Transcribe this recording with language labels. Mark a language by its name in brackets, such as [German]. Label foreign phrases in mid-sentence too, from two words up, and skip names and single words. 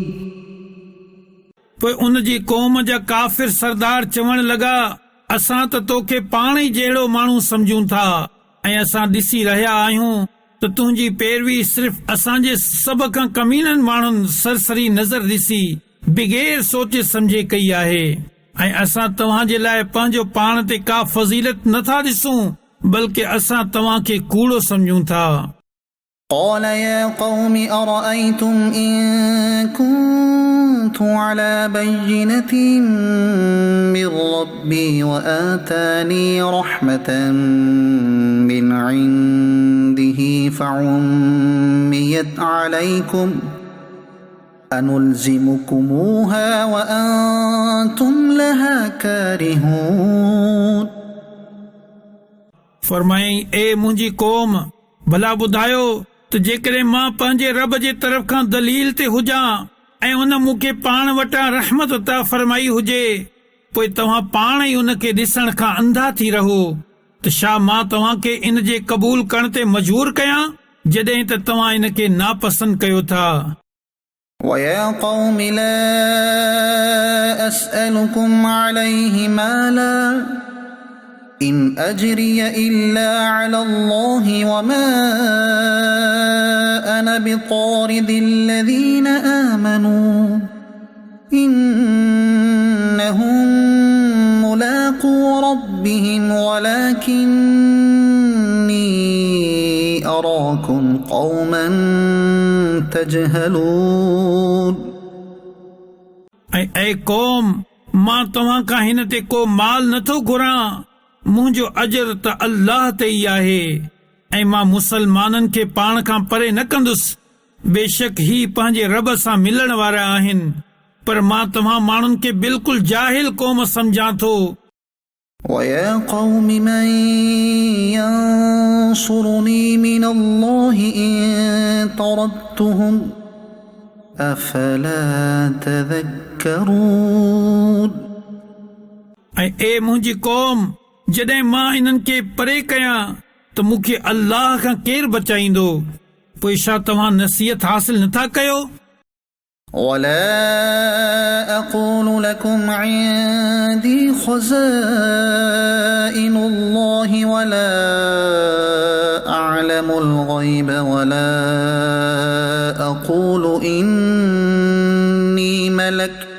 [Sindhi] पोइ उन जी क़ौम जा काफ़िर सरदार चवण लॻा असां त तोखे पाण ई जहिड़ो माण्हू सम्झूं था ऐं असां ॾिसी रहिया आहियूं त तुंहिंजी पैरवी सिर्फ़ असांजे सभ खां कमीननि माण्हुनि सरसरी नज़र ॾिसी बिगैर सोचे समझे कई आहे ऐं असां तव्हां जे लाइ पंहिंजो पाण ते का फज़ीलत नथा ॾिसूं बल्कि असां तव्हां खे कूड़ो सम्झूं था [Arabic] قال يا قوم أرأيتم إن كنت على بينة من ربي وآتاني رحمة من عنده فعميت عليكم أنلزمكموها وأنتم لها كارهون [Sindhi] फरमाई ए मुंहिंजी क़ौम भला ॿुधायो त जेकॾहिं मां पंहिंजे रब जे तरफ़ खां दलील ते हुजां ऐं उन मूंखे पाण वटां रहमत अता फरमाई हुजे पोइ तव्हां पाण ई उन खे ॾिसण खां अंधा थी रहो त छा मां तव्हां खे इन जे क़बूल करण ते मजबूर कयां जॾहिं त तव्हां इन खे नापसंद कयो था [Arabic] ويا قوم لا أسألكم عليه مالا إن أجري إلا على الله وما أنا بطارد الذين آمنوا إنهم ملاقو ربهم ولكني أراكم قوما تجهلون [Sindhi] ऐं क़ौम मां तव्हां खां हिन ते को माल नथो घुरां मुंहिंजो अजर त अल्लाह ते ई आहे ऐं मां मुसलमाननि खे पाण खां परे न कंदुसि बेशक ही पंहिंजे रब सां मिलण वारा आहिनि पर मां तव्हां माण्हुनि खे बिल्कुलु जाहिल क़ौम सम्झां थो [Arabic] ويا قوم من ينصرني من الله إن طردتهم أفلا تذكرون [Sindhi] ऐं ए मुंहिंजी क़ौम जॾहिं मां इन्हनि खे परे कयां त मूंखे अल्लाह खां केरु बचाईंदो पोइ छा तव्हां नसीहत हासिल नथा कयो [Arabic] ولا أقول لكم عندي خزائن الله ولا أعلم الغيب ولا أقول إني ملك